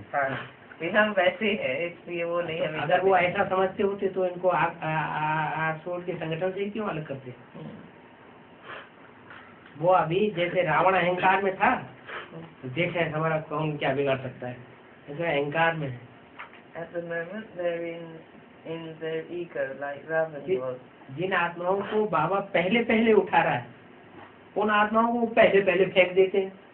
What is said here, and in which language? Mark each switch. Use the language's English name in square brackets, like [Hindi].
[Hindi] हाँ, हम वैसे ही है इसलिए वो नहीं हमें. अगर वो ऐसा समझते होते तो इनको आग के संगठन से क्यों अलग करते? वो अभी जैसे रावण अहंकार में था, देख है हमारा कौन क्या बिगाड़ सकता है, ऐसे अहंकार में है. [English] At the moment they're in their ego like Ravan was. [Hindi] जिन आत्माओं को बाबा पहले उठा रहा है उन आत्माओं को पहले फेंक देते हैं।